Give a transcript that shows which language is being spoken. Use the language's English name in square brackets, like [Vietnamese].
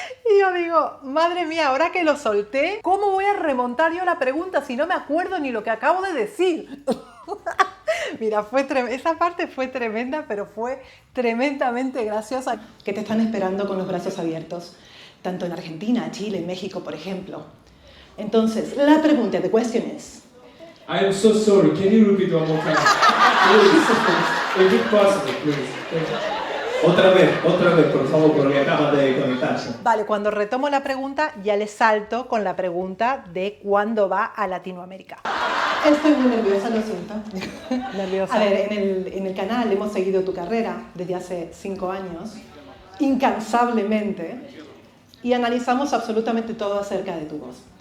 [Spanish] Y yo digo, madre mía, ahora que lo solté, ¿cómo voy a remontar yo la pregunta si no me acuerdo ni lo que acabo de decir? Mira, esa parte fue tremenda, pero fue tremendamente graciosa. ¿Qué te están esperando con los brazos abiertos? Tanto en Argentina, Chile, México, por ejemplo. Entonces, la pregunta, [English] the question is, I am so sorry. Can you repeat one more time? Please, if it's possible, please. Thank you. [Spanish] Otra vez, por favor, porque acaba de conectarse. Vale, cuando retomo la pregunta, ya le salto con la pregunta de cuándo va a Latinoamérica. estoy muy nerviosa, lo siento. Nerviosa. A ver, en el canal hemos seguido tu carrera desde hace 5 años, incansablemente, y analizamos absolutamente todo acerca de tu voz.